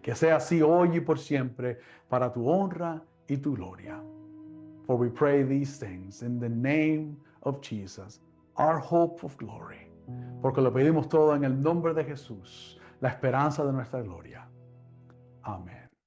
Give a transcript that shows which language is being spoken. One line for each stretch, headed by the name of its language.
Spanish: Que sea así hoy y por siempre para tu honra y tu gloria.
English: For we pray these things in the name of Jesus, our hope of glory.
Spanish: Porque lo pedimos todo en el nombre de Jesús, la esperanza de nuestra gloria. Amén.